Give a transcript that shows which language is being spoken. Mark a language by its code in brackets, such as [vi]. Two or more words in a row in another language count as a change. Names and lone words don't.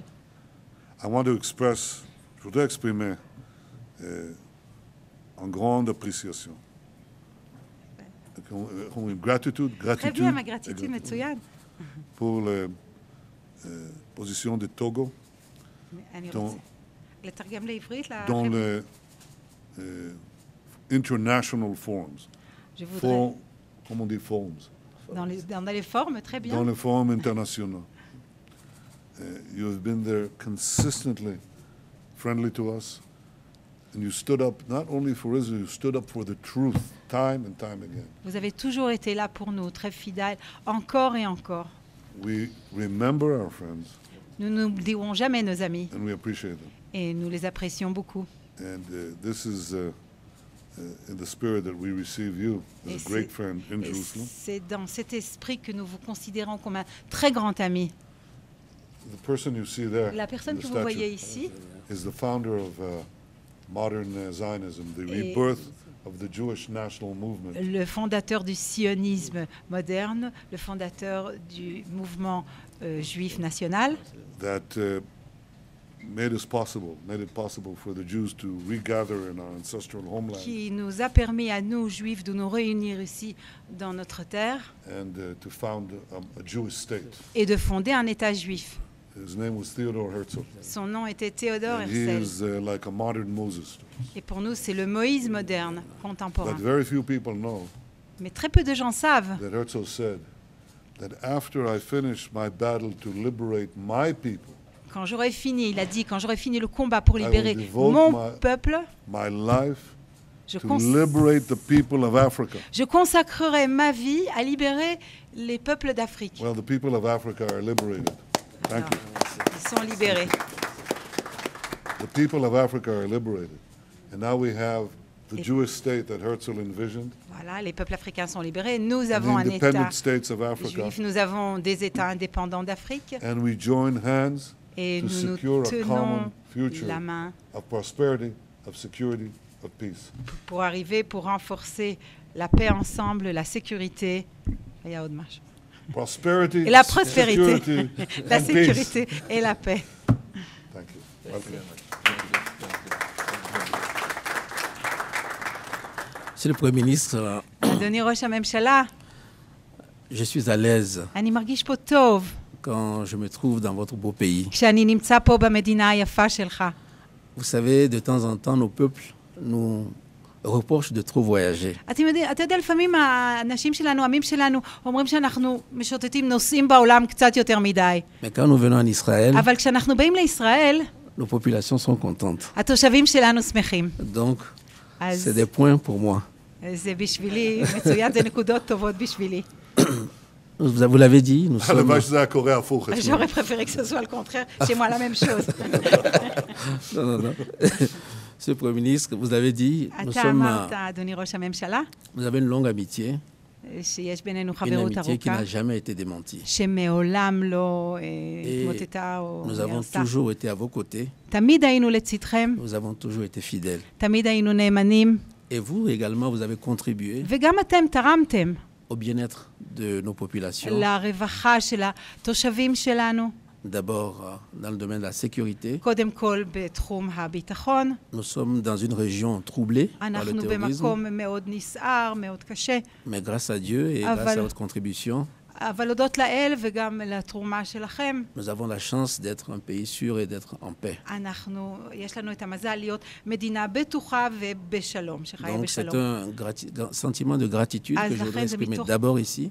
[fr] Je voudrais exprimer une grande appréciation. Une gratitude Très bien, ma gratitude, מצוין. pour la position de Togo [he] אני רוצה לתרגם לעברית. [fr] dans les [en] international forums. [fr] Je voudrais Comment on dit forums? dans les formes, très bien. Dans les forums internationaux. [en] You have been there consistently friendly to us. And you stood up not only for Israel, you stood up for the truth time and time again. [fr] Vous avez toujours été là pour nous, très fidèles, encore et encore. [en] We remember our friends [fr] Nous n'oublierons jamais nos amis [en] and we appreciate them. [fr] et nous les apprécions beaucoup. [en] And this is in the spirit that we receive you as a great friend in Jerusalem. [fr] C'est dans cet esprit que nous vous considérons comme un très grand ami. [en] The person you see there, [fr] La personne [en] in the [fr] que vous voyez [en] statue, [fr] ici [en] is the founder of modern Zionism, the rebirth of the Jewish national movement. [fr] le fondateur du sionisme moderne, le fondateur du mouvement juif national, [en] That made it possible for the Jews to regather in our ancestral homeland [fr] qui nous a permis à nous, juifs, de nous réunir ici dans notre terre [en] and to found a Jewish state. [fr] et de fonder un État juif. [en] His name was Theodor Herzl. [fr] Son nom était Théodore [en] And he [fr] Herzl. [en] is like a modern Moses. [fr] Et pour nous, c'est le Moïse moderne, contemporain. [en] But very few people know [fr] Mais très peu de gens savent [en] that Herzl said that after I finish my battle to liberate my people, [fr] quand j'aurai fini, il a dit, quand j'aurai fini le combat pour [en] will [fr] libérer [en] devote [fr] mon peuple, [en] my life [fr] je, [en] to liberate the people of Africa. [fr] je consacrerai ma vie à libérer les peuples d'Afrique. [en] Well, the people of Africa are liberated. Thank [fr] Alors, [en] you. [fr] ils sont libérés. [en] The people of Africa are liberated. And now we have the [fr] Et- [en] Jewish state that Herzl envisioned, [fr] Voilà, les peuples africains sont libérés. Nous [en] the [fr] avons un État [en] independent states of Africa, [fr] juif, nous avons des États indépendants d'Afrique [en] and we join hands [fr] et [en] to [fr] nous nous [en] secure a [fr] tenons [en] common future [fr] la main [en] of prosperity, of security, of peace. [fr] pour renforcer la paix ensemble, la sécurité. [en] prosperity, [fr] et la prospérité, [en] security, [fr] la [en] and peace. [fr] sécurité et la paix. [en] Thank you. Welcome. [fr] Monsieur le Premier ministre, [he] אדוני ראש הממשלה, [fr] je suis à l'aise [he] אני מרגיש פה טוב [fr] quand je me trouve dans votre beau pays. [he] כשאני נמצא פה במדינה היפה שלך. [fr] Vous savez, de temps en temps, nos peuples nous reprochent de trop voyager. [he] אתה יודע, לפעמים האנשים שלנו, העמים שלנו, אומרים שאנחנו משוטטים, נוסעים בעולם קצת יותר מדי. [fr] Mais quand nous venons en Israël, [he] אבל כשאנחנו באים לישראל, [fr] nos populations sont contentes. [he] התושבים שלנו שמחים. [fr] Donc, [he] אז [fr] c'est des points pour moi. [he] זה בשבילי, מצוין, זה נקודות טובות בשבילי. [fr] Vous l'avez dit, nous sommes... [he] הלוואי שזה היה קורה הפוך אצלנו. [fr] J'aurais préféré que ce soit le contraire, chez moi la même chose. Non, non, non. Monsieur le Premier ministre, vous avez dit, nous [he] אתה [fr] sommes... [he] אמרת, אדוני ראש הממשלה, [fr] Nous avons une longue amitié, [he] שיש בינינו [fr] une [he] חברות [fr] amitié qui [he] ארוכה, [fr] n'a jamais été démentie. [he] שמעולם לא [fr] Et [he] התמוטטה או [fr] nous avons [he] הרסה. [fr] toujours été à vos côtés, [he] תמיד היינו לצדכם, [fr] nous avons toujours été fidèles. [he] תמיד היינו נאמנים, [fr] Et vous également, vous avez contribué [he] וגם אתם תרמתם [fr] au bien-être de nos populations. [he] לרווחה של התושבים שלנו, [fr] D'abord, dans le domaine de la sécurité, [he] קודם כל בתחום הביטחון. [fr] nous sommes dans une région troublée par le [he] אנחנו [fr] terrorisme, [he] במקום מאוד נסער, מאוד קשה, [fr] mais grâce à Dieu et grâce à votre contribution, [he] אבל הודות לאל וגם לתרומה שלכם, [fr] nous avons la chance d'être un pays sûr et d'être en paix. [he] יש לנו את המזל להיות מדינה בטוחה ובשלום, שחיה [fr] Donc c'est [he] בשלום. [fr] un sentiment de gratitude que je voudrais exprimer d'abord ici,